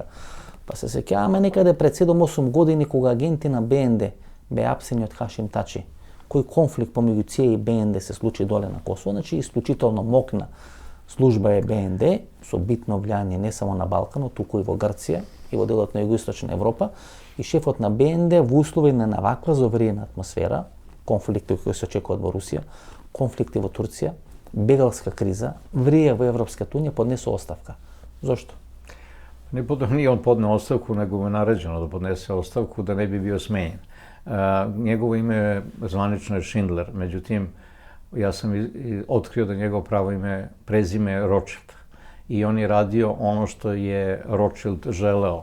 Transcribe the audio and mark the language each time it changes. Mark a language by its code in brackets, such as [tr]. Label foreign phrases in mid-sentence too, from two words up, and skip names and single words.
[mk] Па се сеќаваме некаде пред 7-8 години кога агенти на БНД беа апсени од Хашим Тачи, кој конфликт помеѓу ЦИЕ и БНД се случи доле на Косово, значи исклучително мокна служба е БНД, со битно влијание не само на Балканот, туку и во Грција и во делот на Југоисточна Европа, и шефот на БНД во услови на ваква завриена атмосфера, конфликти кои се очекуваат во Русија, конфликти во Турција, бегалска криза, врие во Европската унија, поднесе оставка. Зошто? [sr] Nije on podneo ostavku, nego mu je naređeno da podnese ostavku da ne bi bio smenjen. Njegovo ime zvanično je Schindler, međutim, ja sam otkrio da njegovo pravo ime, prezime je Rothschild. I on je radio ono što je Rothschild želeo.